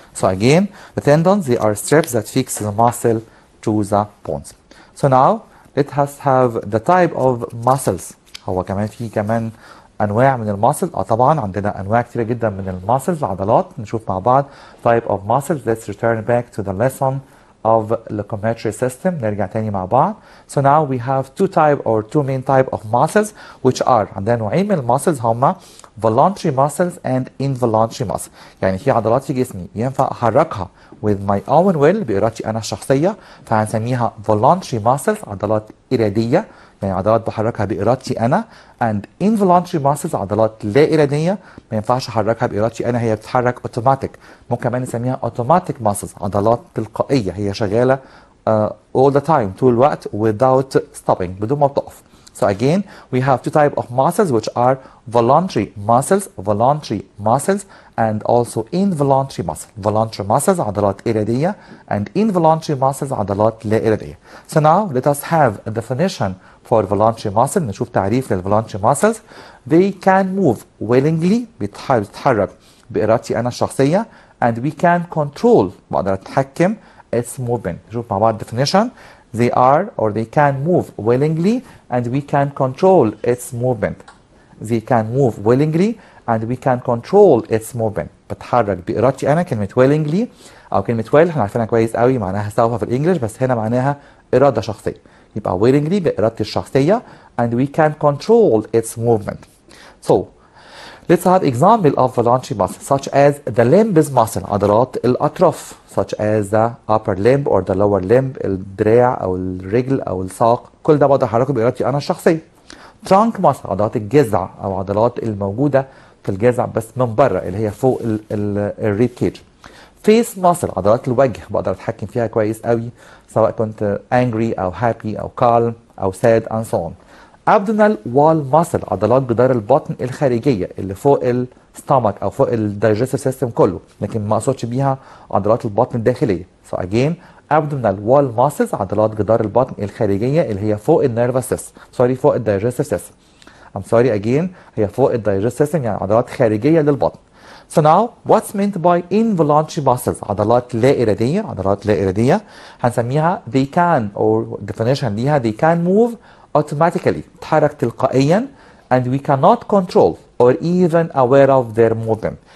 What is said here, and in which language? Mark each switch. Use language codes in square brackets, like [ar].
[en] So again the tendons they are strips that fix the muscle to the bones. So now let us have the type of muscles. [ar] هو كمان في كمان انواع من الماسل. طبعا عندنا انواع كتيره جدا من الماسلز العضلات. نشوف مع بعض [en] type of muscles. Let's return back to the lesson of locomotory system. [ar] نرجع تاني مع بعض. [en] So now we have two main type of muscles which are [ar] عندنا نوعين من الماسلز هما [en] voluntary muscles and involuntary muscles. [ar] يعني في عضلات في جسمي ينفع احركها [en] with my own will [ar] بإرادتي انا الشخصيه فهنسميها voluntary muscles عضلات اراديه يعني عضلات بحركها بإرادتي أنا [en] and involuntary muscles [ar] عضلات لا إرادية ما ينفعش أحركها بإرادتي أنا هي بتتحرك أوتوماتيك. ممكن كمان نسميها automatic muscles عضلات تلقائية هي شغالة [en] all the time [ar] طول الوقت [en] without stopping [ar] بدون ما بتقف. [en] So again we have two types of muscles which are voluntary muscles and also involuntary muscles. Voluntary muscles [ar] عضلات إرادية [en] and involuntary muscles [ar] عضلات لا إرادية. [en] So now let us have a definition for voluntary muscle. [ar] نشوف تعريف للvoluntary muscles. [en] They can move willingly [ar] بتتحرك بإرادتي أنا الشخصية [en] and we can control [ar] بقدر أتحكم [en] its movement. [ar] نشوف مع بعض definition. [en] They are or they can move willingly and we can control its movement. They can move willingly and we can control its movement. [ar] بتحرك بإرادتي أنا. كلمة willingly أو كلمة will احنا عارفينها كويس قوي معناها سوف في الإنجليش بس هنا معناها إرادة شخصية. يبقى willingly بإرادتي الشخصية [en] and we can control its movement. So let's have example of voluntary muscles such as the limbs muscle [ar] عضلات الأطراف [en] such as the upper limb or the lower limb [ar] الدراع أو الرجل أو الساق كل ده بقدر أحركه بإرادتي أنا الشخصية. [en] trunk muscle [ar] عضلات الجذع أو عضلات الموجودة في الجذع بس من بره اللي هي فوق الريب كيج. [en] face muscle [ar] عضلات الوجه بقدر أتحكم فيها كويس قوي سواء كنت angry أو happy أو calm أو sad [en] and so on. abdominal wall muscle [ar] عضلات جدار البطن الخارجية اللي فوق الستامك أو فوق الدايجستيف سيستم كله لكن ما أقصدش بيها عضلات البطن الداخلية. [en] So again abdominal wall muscles [ar] عضلات جدار البطن الخارجية اللي هي فوق النيرفس سيستم فوق الدايجستيف سيستم. [en] I'm sorry again [ar] هي فوق الدايجستيف سيستم يعني عضلات خارجية للبطن. [en] So now what's meant by involuntary muscles؟ [ar] عضلات لا إرادية. عضلات لا إرادية هنسميها they can or definition ليها [en] they can move automatically، [ar] تتحرك تلقائيا [en] and we cannot control or even aware of their movement.